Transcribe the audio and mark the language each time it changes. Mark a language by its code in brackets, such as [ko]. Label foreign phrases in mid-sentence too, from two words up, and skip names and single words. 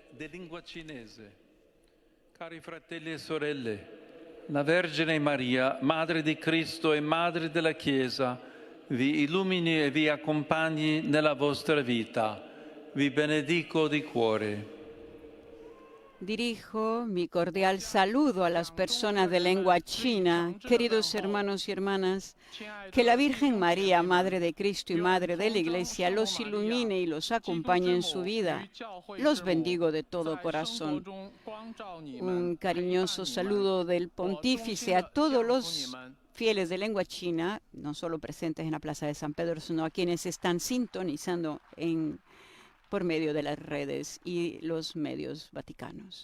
[it] Cari fratelli e sorelle, la Vergine Maria, Madre di Cristo e Madre della Chiesa, vi illumini e vi accompagni nella vostra vita. Vi benedico di cuore. [es] Dirijo mi cordial saludo a las personas de lengua china. Queridos hermanos y hermanas, que la Virgen María, Madre de Cristo y Madre de la Iglesia, los ilumine y los acompañe en su vida. Los bendigo de todo corazón. Un cariñoso saludo del Pontífice a todos los fieles de lengua china, no solo presentes en la Plaza de San Pedro, sino a quienes están sintonizando por medio de las redes y los medios vaticanos.